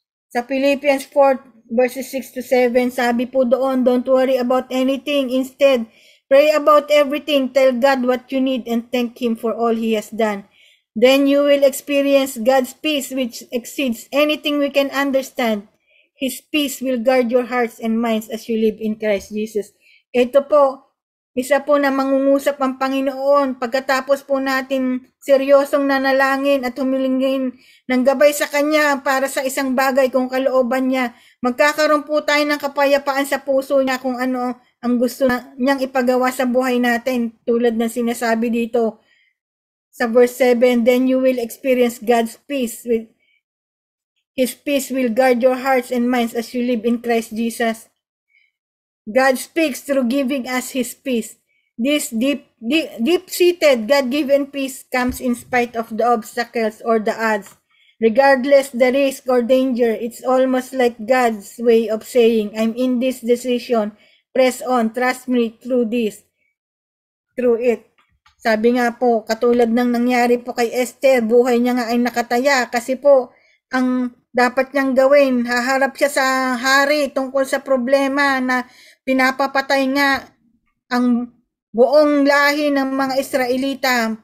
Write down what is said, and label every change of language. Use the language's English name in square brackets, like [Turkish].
[Filipino] Sa Philippians 4 verses 6 to 7, sabi po doon, [English] don't worry about anything. Instead, pray about everything. Tell God what you need and thank Him for all He has done. Then you will experience God's peace which exceeds anything we can understand. His peace will guard your hearts and minds as you live in Christ Jesus. [Filipino] Ito po, isa po na mangungusap ang Panginoon pagkatapos po natin seryosong nanalangin at humilingin ng gabay sa Kanya para sa isang bagay kung kalooban niya. Magkakaroon po tayo ng kapayapaan sa puso niya kung ano ang gusto niyang ipagawa sa buhay natin. Tulad ng sinasabi dito sa verse 7, [English] then you will experience God's peace. His peace will guard your hearts and minds as you live in Christ Jesus. God speaks through giving us His peace. This deep-seated, God-given peace comes in spite of the obstacles or the odds. Regardless the risk or danger, it's almost like God's way of saying, I'm in this decision. Press on, trust me through it. [Filipino] Sabi nga po, katulad ng nangyari po kay Esther, buhay niya nga ay nakataya kasi po, ang dapat niyang gawin, haharap siya sa hari tungkol sa problema na pinapapatay nga ang buong lahi ng mga Israelita.